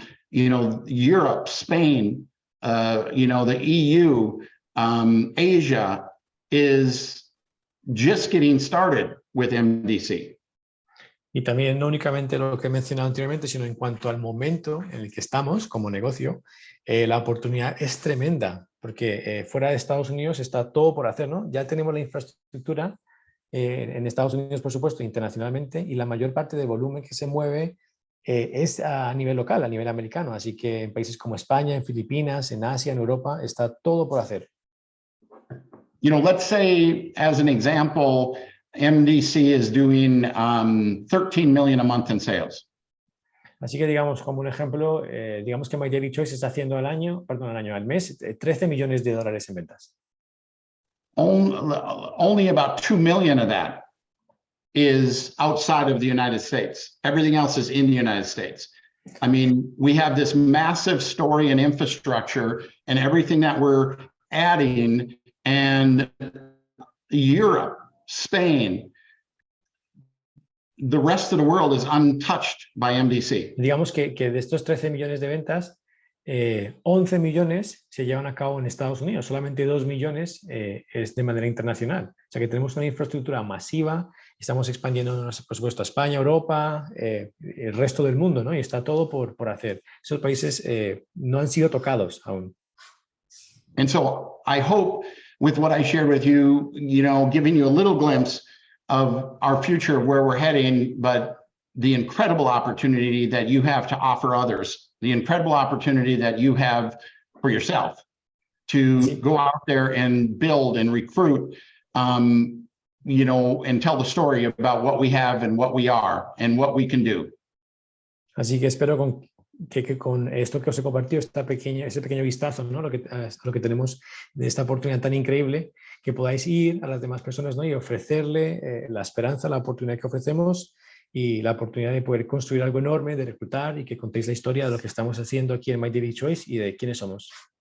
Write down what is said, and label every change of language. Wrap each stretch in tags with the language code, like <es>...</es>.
<en>Europe, Spain, the EU, Asia is just getting started with MDC.</en> <es>Y también no únicamente lo que he mencionado anteriormente, sino en cuanto al momento en el que estamos como negocio, la oportunidad es tremenda, porque fuera de Estados Unidos está todo por hacer, ¿no? Ya tenemos la infraestructura en Estados Unidos, por supuesto, internacionalmente, y la mayor parte del volumen que se mueve es a nivel local, a nivel americano. Así que en países como España, en Filipinas, en Asia, en Europa, está todo por hacer.</es> <en>Let's say, as an example, MDC is doing 13 million a month in sales.</en> <es>Así que digamos, como un ejemplo, digamos que MyDilyChoice está haciendo al mes, 13 millones de dólares en ventas.</es> <en>Only about 2 million of that is outside of the United States. Everything else is in the United States. I mean, we have this massive story and infrastructure and everything that we're adding, and Europe, Spain, the rest of the world is untouched by MDC.</en> <es>Digamos que de estos 13 millones de ventas, 11 millones se llevan a cabo en Estados Unidos, solamente 2 millones es de manera internacional. O sea que tenemos una infraestructura masiva, estamos expandiéndonos, por supuesto, a España, Europa, el resto del mundo, ¿no? Y está todo por hacer. Esos países no han sido tocados aún.</es> <en>And so I hope with what I shared with you, you know, giving you a little glimpse of our future, of where we're heading, but the incredible opportunity that you have to offer others, the incredible opportunity that you have for yourself to go out there and build and recruit, you know, and tell the story about what we have and what we are and what we can do.</en> <es>Así que espero que con esto que os he compartido, ese pequeño vistazo, ¿no? Lo que tenemos de esta oportunidad tan increíble, que podáis ir a las demás personas, ¿no? Y ofrecerle la esperanza, la oportunidad que ofrecemos y la oportunidad de poder construir algo enorme, de reclutar y que contéis la historia de lo que estamos haciendo aquí en MyDilyChoice y de quiénes somos.</es>